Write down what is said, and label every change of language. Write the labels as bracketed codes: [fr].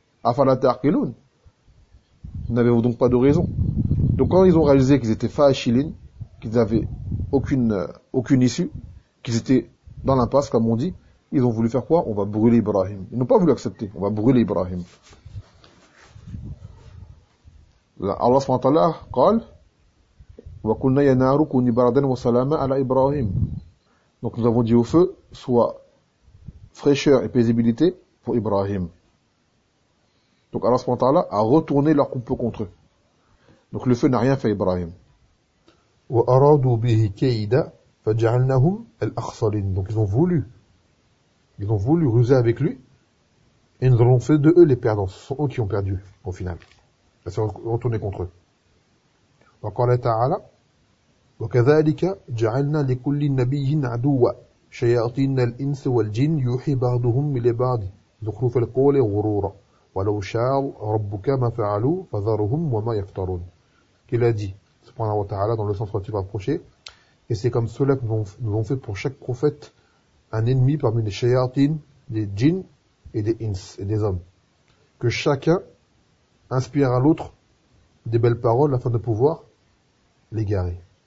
[fr] N'avez-vous donc pas de raison? Donc quand ils ont réalisé qu'ils étaient fa'achilin, qu'ils n'avaient aucune issue, qu'ils étaient dans l'impasse, comme on dit, ils ont voulu faire quoi? On va brûler Ibrahim. Ils n'ont pas voulu accepter. On va brûler Ibrahim. [ar] Allah subhanahu wa ta'ala, وَقُلْنَا يَا نَارُ كُونِي بَرَدًا وَسَلَامًا عَلَى إِبْرَاهِيمَ. [fr] Donc nous avons dit au feu, soit fraîcheur et paisibilité pour Ibrahim. Donc Allah subhanahu wa ta'ala a retourné leur complot contre eux. Donc le feu n'a rien fait à Ibrahim. [ar] وَأَرَادُوا بِهِ كَيْدًا فَجَعَلْنَهُمْ الْأَخْسَرِينَ. [fr] Donc ils ont voulu ruser avec lui, et nous avons fait de eux les perdants. Ce sont eux qui ont perdu au final. Ça s'est retourné contre eux. [ar] وقال تعالى وكذلك جعلنا لكل نبي عدوا شياطين الانس والجن يوحي بعضهم الى بعض زخرف القول غرورا ولو شاء ربك ما فعلوا فذرهم وما يفترون. [fr] Qu'il a dit, subhanahu wa ta'ala, dans le sens relatif approché, et c'est comme cela que nous avons fait pour chaque prophète un ennemi parmi les shayatin, les djinn et des ins, et des hommes. Que chacun inspire à l'autre des belles paroles afin de pouvoir les garer.